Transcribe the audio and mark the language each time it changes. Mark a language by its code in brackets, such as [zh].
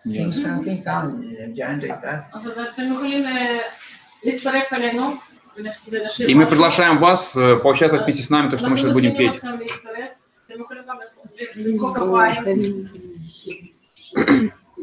[en] sing something, come join with us. [he] אז אתם יכולים להצטרף אלינו. [ru] И мы приглашаем вас поучаствовать вместе с нами, то, что мы сейчас будем петь. [he] אתם יכולים גם למחוא כפיים.